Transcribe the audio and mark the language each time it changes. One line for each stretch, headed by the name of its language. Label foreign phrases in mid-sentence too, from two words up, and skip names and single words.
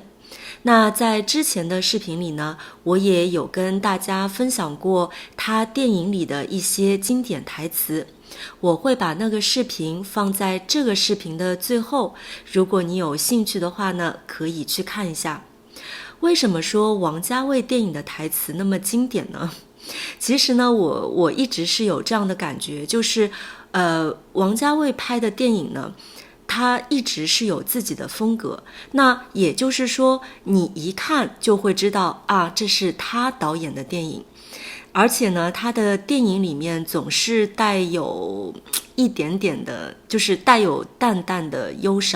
Chinese: 那在之前的視頻裡呢，我也有跟大家分享過他電影裡的一些經典台詞，我會把那個視頻放在這個視頻的最後，如果你有興趣的話呢，可以去看一下。為什麼說王家衛電影的台詞那麼經典呢？其實呢，我一直是有這樣的感覺，就是王家衛拍的電影呢，他一直是有自己的風格，那也就是說你一看就會知道啊，這是他導演的電影。而且呢，他的電影裡面總是帶有一點點的，就是帶有淡淡的憂傷。